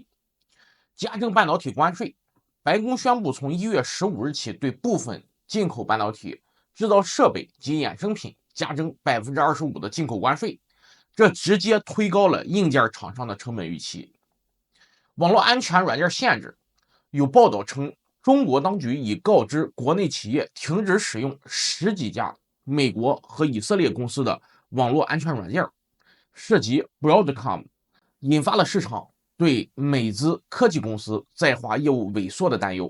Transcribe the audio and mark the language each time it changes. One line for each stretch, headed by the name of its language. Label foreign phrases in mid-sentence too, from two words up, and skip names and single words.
Chinese: 加征半导体关税，白宫宣布从1月15日起对部分进口半导体制造设备及衍生品加征25%的进口关税。这直接推高了硬件厂商的成本预期。网络安全软件限制，有報道稱，中國當局已告知國內企業停止使用10幾家美國和以色列公司的網絡安全軟件，涉及 Broadcom， 引發了市場對美資科技公司在華業務萎縮的擔憂。